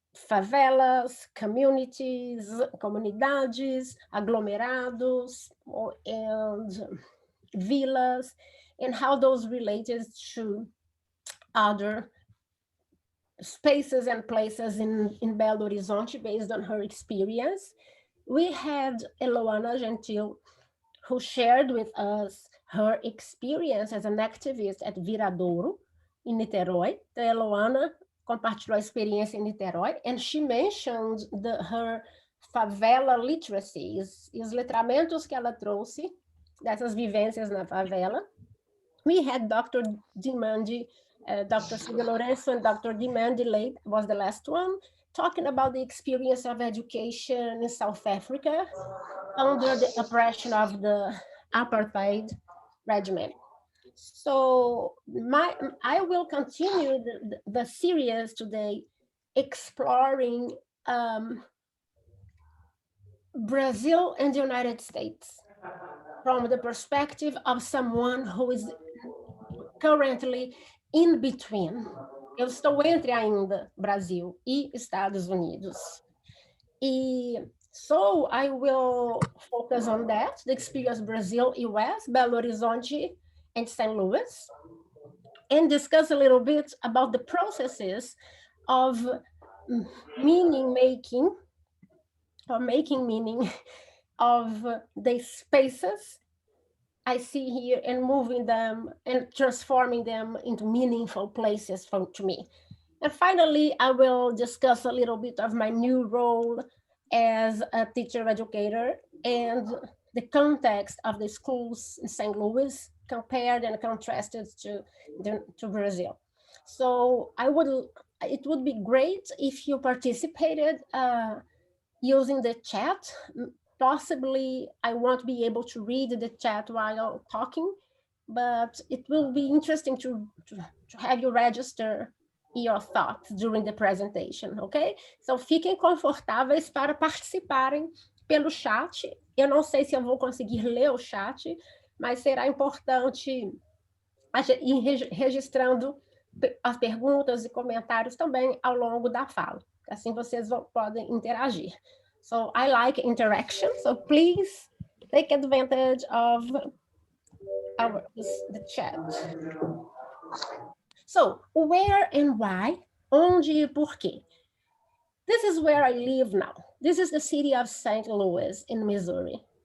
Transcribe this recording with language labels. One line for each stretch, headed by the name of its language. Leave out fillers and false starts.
English: favelas, communities, comunidades, aglomerados, and villas, and how those related to other spaces and places in Belo Horizonte based on her experience. We had Eloana Gentil, who shared with us her experience as an activist at Viradouro, in Niterói.
Portuguese: The Eloana compartilhou a experiência em Niterói,
English: and she mentioned her favela literacies,
Portuguese: os letramentos que ela trouxe dessas vivências na favela.
English: We had Dr. Dimandi, Dr. Silvia Lourenço and Dr. Dimandi Lake was the last one, talking about the experience of education in South Africa under the oppression of the apartheid regime. So I will continue the series today exploring Brazil and the United States from the perspective of someone who is currently in between.
Portuguese: Eu estou entre ainda Brasil e Estados Unidos.
English: So I will focus on that, the experience Brazil, US, Belo Horizonte, and St. Louis, and discuss a little bit about the processes of meaning making, or making meaning of the spaces I see here, and moving them and transforming them into meaningful places to me. And finally, I will discuss a little bit of my new role as a teacher educator and the context of the schools in St. Louis compared and contrasted to Brazil. So it would be great if you participated using the chat. Possibly I won't be able to read the chat while talking, but it will be interesting to have you register your thoughts during the presentation, ok?
Portuguese: Então, fiquem confortáveis para participarem pelo chat. Eu não sei se eu vou conseguir ler o chat, mas será importante ir registrando as perguntas e comentários também ao longo da fala. Assim vocês podem interagir.
English: So I like interaction, so please take advantage of the chat. So, where and why?
Portuguese: Onde e por quê?
English: This is where I live now. This is the city of St. Louis in Missouri.